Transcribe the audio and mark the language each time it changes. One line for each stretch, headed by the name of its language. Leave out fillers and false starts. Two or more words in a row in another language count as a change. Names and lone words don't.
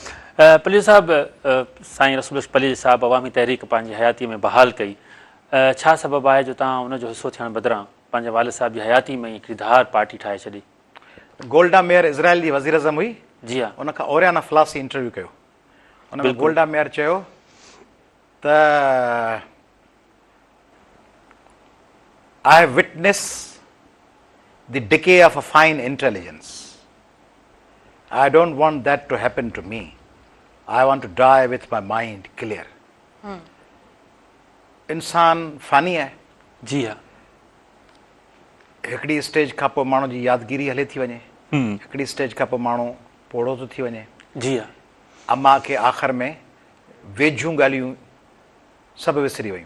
Sindhi: पलीजो साहिब, साईं रसूल पलीज साहिब अवामी तहरीक पंहिंजी हयाती में बहाल कई, छा सबबु आहे जो तव्हां उनजो हिसो थियण बदिरां पंहिंजे वालिद साहिब जी हयाती में हिकिड़ी धार पार्टी ठाहे छॾी? गोल्डा मेयर इज़राइल जी वज़ीर अज़म हुई, जी हा, उनखां ओरियाना फ्लासी इंटरव्यू कयो। उन में गोल्डा मेयर चयो त
English: I have witness the decay of a fine intelligence. I don't want that to happen to me. I want to die with my mind clear.
Sindhi: इंसान फ़ानी आहे। जी हा, हिकिड़ी स्टेज खां पोइ माण्हू जी यादगिरी हले थी वञे, हिकिड़ी स्टेज खां पोइ माण्हू पोड़ो थो थी वञे। जी हा, अम्मा खे आख़िर में वेझूं ॻाल्हियूं सभु विसरी वियूं।